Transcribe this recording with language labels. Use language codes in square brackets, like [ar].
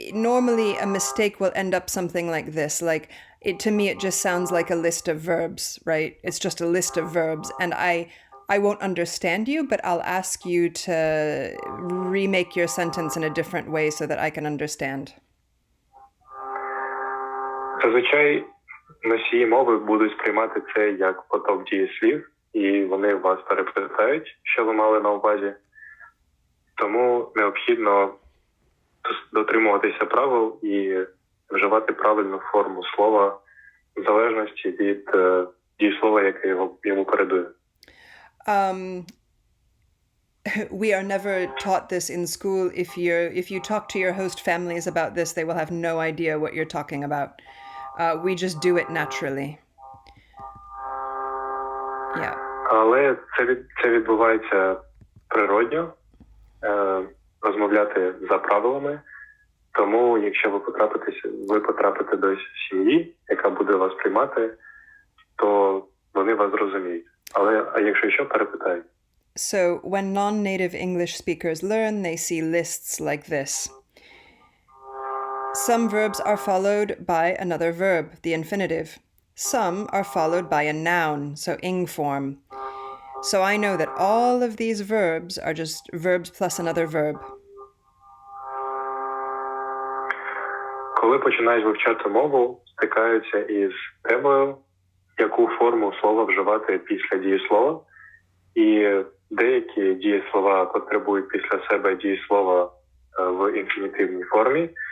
[en] Normally a mistake will end up something like this. Like to me, it just sounds like a list of verbs, right? It's just a list of verbs, and I won't understand you, but I'll ask you to remake your sentence in a different way so that I can understand. [uk] Зазвичай носії мови будуть сприймати це як поток дієслів, і вони вас перепитають, що ви мали на увазі. Тому необхідно дотримуватися правил і вживати правильну форму слова в залежності від дієслова, яке йому передує. [en] We are never taught this in school. If you talk to your host families about this, they will have no idea what you're talking about. We just do it naturally. Yeah. [uk] Але це відбувається природньо, розмовляти за правилами. Тому, якщо ви потрапите до сім'ї, яка буде вас приймати, то вони вас зрозуміють. А якщо що, перепитають. [en] So, when non-native English speakers learn, they see lists like this. Some verbs are followed by another verb, the infinitive. Some are followed by a noun, so ing form. So I know that all of these verbs are just verbs plus another verb. [uk] Коли починають вивчати мову, стикаються із темою, яку форму слова вживати після дієслова. І деякі дієслова потребують після себе дієслова в інфінітивній формі.